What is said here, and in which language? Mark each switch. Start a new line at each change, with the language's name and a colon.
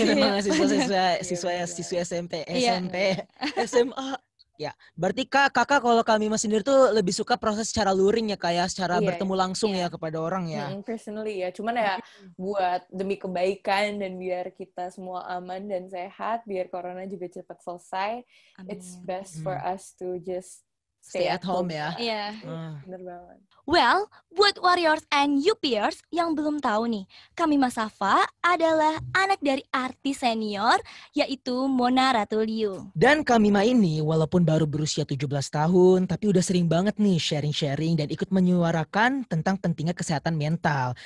Indonesian: Iya memang siswa SMP, SMP, SMA. Ya, berarti Kakak kalau Kak Mima sendiri tuh lebih suka proses secara luring ya kayak secara bertemu langsung ya kepada orang ya.
English: Personally
Indonesian: ya, cuman ya buat demi kebaikan dan biar kita semua aman dan sehat, biar corona juga cepat selesai. Amin.
English: It's best for us to just stay at home
Indonesian: ya. Iya. Bener banget. Well, buat Warriors and UPers yang belum tahu nih, Kak Mima Safa adalah anak dari artis senior, yaitu Mona Ratuliu. Dan Kak Mima ini walaupun baru berusia 17 tahun, tapi udah sering banget nih sharing-sharing dan ikut menyuarakan tentang pentingnya kesehatan mental.